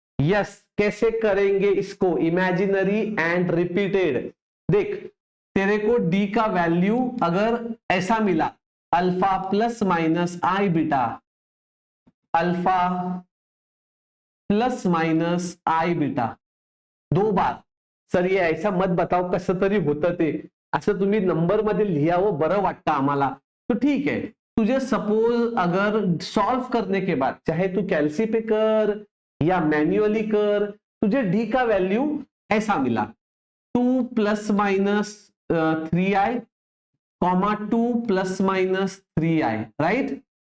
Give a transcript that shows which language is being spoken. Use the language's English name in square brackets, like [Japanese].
[Hindi] Yes, कैसे करेंगे इसको, इमेजिनरी एंड रिपीटेड। देख, तेरे को डी का वैल्यू अगर ऐसा मिला, अल्फा प्लस माइनस आई बीटा, अल्फा प्लस माइनस आई बीटा 2 बार। सर ये ऐसा मत बताओ [Marathi] कसं तरी होतं ते, असं तुम्ही नंबर मध्ये लिहावं बरं वाटतं आम्हाला, [Hindi] तो ठीक है। तुझे सपोज अगर सॉल्व करने के बाद चाहे तू कैलसी पे कर या मैन्युअली कर, तुझे डी का वैल्यू ऐसा मिला 2 plus minus 3i, 2 plus minus 3i, right?